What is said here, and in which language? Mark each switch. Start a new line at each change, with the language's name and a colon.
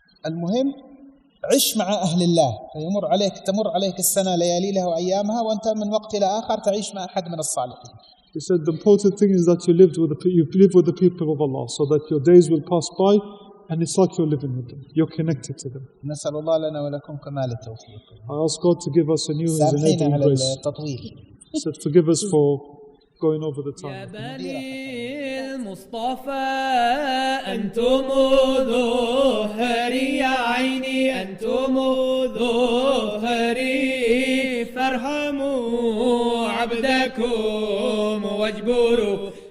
Arabic: المهم عش مع أهل الله، تمر عليك السنة لياليها وأيامها وأنت من وقت إلى آخر تعيش مع أحد من الصالحين.
English: He said the important thing is that you live with the people of Allah, so that your days will pass by and it's like you're living with them. You're connected to them.
Arabic: نسأل الله لنا ولكم كمال التوفيق.
English: I ask God to give us a new
Arabic: سامحينا على التطويل.
English: He said forgive us for going over the time.
Arabic: يا بني المصطفى أنتم ظهري يا عيني أنتم ظهري فارحموا عبدكم واجبروا